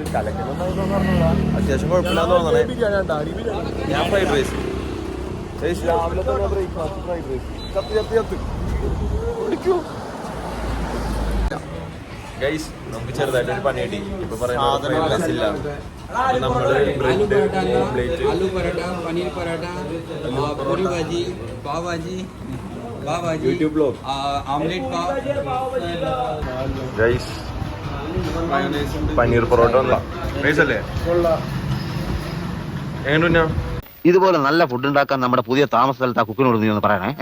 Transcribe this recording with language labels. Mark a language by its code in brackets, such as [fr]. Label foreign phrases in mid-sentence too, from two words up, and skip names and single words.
[ml] കലക്കൊന്നും പറഞ്ഞില്ല, അത്യാവശ്യം കുഴപ്പമില്ലാന്ന് തോന്നണേ. ഞാൻ [en] fried rice [ml] രാവിലെ തന്നെ [en] breakfast fried rice [ml] കുടിക്കൂ. ഗൈസ് നമുക്ക് ചെറുതായിട്ട് ഒരു പണി കിട്ടി. ഇപ്പൊ പറയുന്നില്ല, നമ്മള് [en] bread omelette, [hi] आलू पराठा, पनीर पराठा, पूरी भाजी, पाव भाजी, [ml] യൂട്യൂബ് ബ്ലോഗ്, [hi] आमलेट पाव, [ml] ഗൈസ് പനീർ പൊറോട്ട അല്ലേ എങ്ങനെയാ? ഇതുപോലെ നല്ല ഫുഡ് ഉണ്ടാക്കാൻ നമ്മുടെ പുതിയ താമസ സ്ഥലത്ത് ആ കുക്കിനോട് നീ ഒന്ന് പറയണേ.